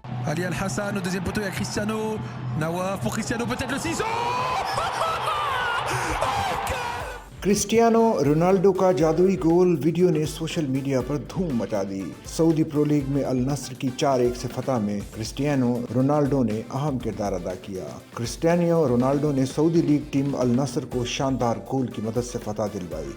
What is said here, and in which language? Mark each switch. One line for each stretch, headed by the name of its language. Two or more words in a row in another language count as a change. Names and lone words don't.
French: Ali Al Hassan au deuxième poteau, il y a Cristiano. Nawaf pour Cristiano, peut-être le ciseau.
Hindi: क्रिस्टियानो रोनाल्डो का जादुई गोल वीडियो ने
English: social media
Hindi: पर धूम मचा दी। सऊदी प्रो लीग में अल नस्र की 4-1 से फतह में क्रिस्टियानो रोनाल्डो ने अहम किरदार अदा किया। क्रिस्टियानो रोनाल्डो ने सऊदी लीग टीम अल नस्र को शानदार गोल की मदद से फतह दिलवाई।